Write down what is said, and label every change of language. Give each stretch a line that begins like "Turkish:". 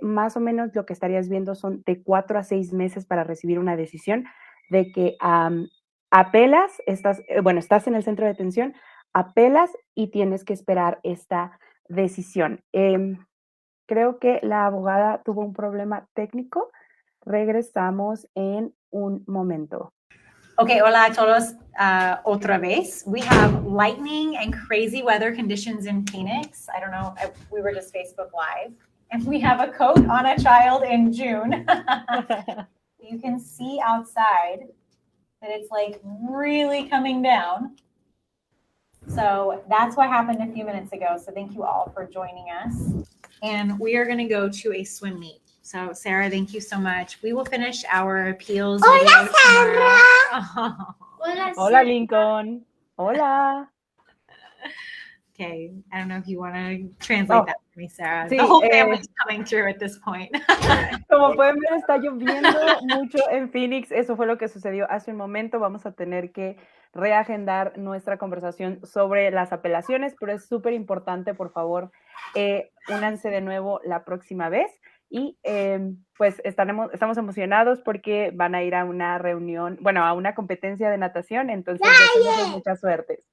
Spanish: Más o menos lo que estarías viendo son de 4 a 6 meses para recibir una decisión de que apelas, estás en el centro de detención, apelas y tienes que esperar esta decisión. Creo que la abogada tuvo un problema técnico. Regresamos en un momento. Okay, hola a todos otra vez.
English: We have lightning and crazy weather conditions in Phoenix. I don't know, we were just Facebook Live. And we have a coat on a child in June. You can see outside that it's like really coming down. So that's what happened a few minutes ago. So thank you all for joining us. And we are going to go to a swim meet. So Sarah, thank you so much. We will finish our appeals video tomorrow. Oh.
Spanish: Hola, Lincoln. Hola.
English: Okay, I don't know if you want to translate that for me, Sarah.
Spanish: Sí,
English: the whole family's coming through at this point.
Spanish: Como pueden ver, está lloviendo mucho en Phoenix. Eso fue lo que sucedió hace un momento. Vamos a tener que reagendar nuestra conversación sobre las apelaciones, pero es súper importante, por favor, únanse de nuevo la próxima vez. Y pues estamos emocionados porque van a ir a una reunión, bueno, a una competencia de natación, entonces deseamos mucha suerte.